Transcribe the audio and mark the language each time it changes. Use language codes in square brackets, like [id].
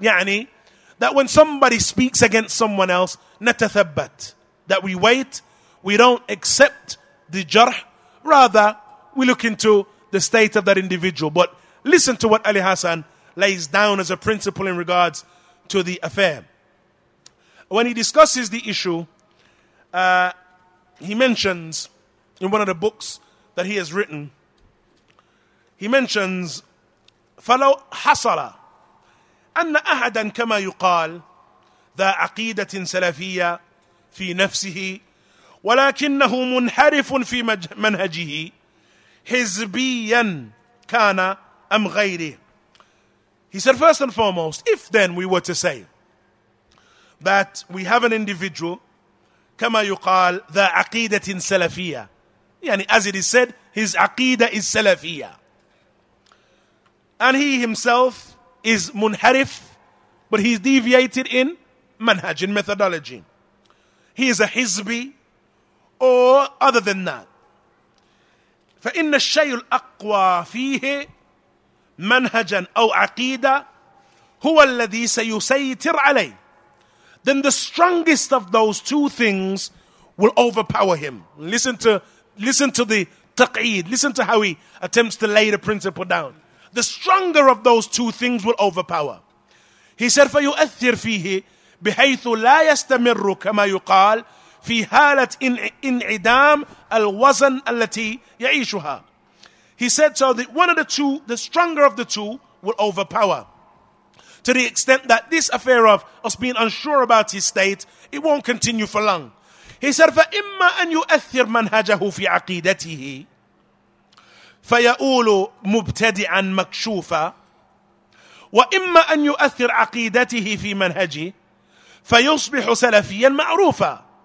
[en] Yani, that when somebody speaks against someone else, natathabbat. That we wait, we don't accept the jarh. Rather, we look into the state of that individual. But listen to what Ali Hassan lays down as a principle in regards to the affair. When he discusses the issue, he mentions [ar] in one of the books that he has written, he mentions فَلَوْ حَصَلَ أَنَّ أَحَدًا كَمَا يُقَالُ ذَا عَقِيدَةٍ سَلَفِيَّةٍ فِي نَفْسِهِ وَلَكِنَّهُ مُنْحَرِفٌ فِي مَنْهَجِهِ حِزْبِيًّا كَانَ أَمْ غَيْرِهِ. [en] He said, first and foremost, if then we were to say that we have an individual, [ar] كما يقال ذا عقيدة سلفية, يعني [en] as it is said, his aqidah is salafiyah, and he himself is munharif, but he's deviated in manhaj, in methodology. He is a hizbi, or other than that. [ar] فإن الشيء الأقوى فيه منهجا أو عقيدة هو الذي سيسيطر عليه. [en] Then the strongest of those two things will overpower him. Listen to the taq'id. Listen to how he attempts to lay the principle down. The stronger of those two things will overpower. He said, [ar] فَيُؤَثِّرْ فِيهِ بحيث لا يستمر كما يقال في حالة انعدام الوزن التي يعيشها. [en] He said, so that one of the two, the stronger of the two, will overpower. To the extent that this affair of us being unsure about his state, it won't continue for long. He said, [ar] فَإِمَّا أَن يُؤَثِّرْ مَنْهَجَهُ فِي عَقِيدَتِهِ فَيَؤُولُ مُبْتَدِعًا مَكْشُوفًا وَإِمَّا أَن يُؤَثِّرْ عَقِيدَتِهِ فِي مَنْهَجِهِ فَيُصْبِحُ سَلَفِيًّا مَعْرُوفًا.